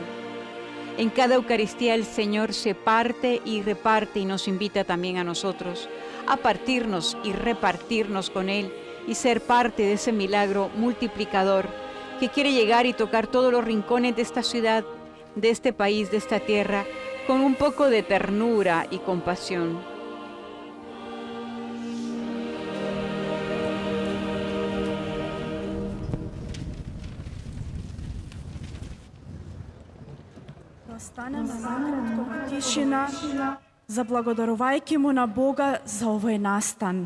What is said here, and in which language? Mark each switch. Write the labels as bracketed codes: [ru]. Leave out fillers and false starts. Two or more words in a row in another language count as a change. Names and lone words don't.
[es] En cada Eucaristía el Señor se parte y reparte y nos invita también a nosotros a partirnos y repartirnos con Él y ser parte de ese milagro multiplicador que quiere llegar y tocar todos los rincones de esta ciudad, de este país, de esta tierra, con un poco de ternura y compasión. [mk] Станемо накратко в тишина, заблагодарувайкимо на Бога за овој настан.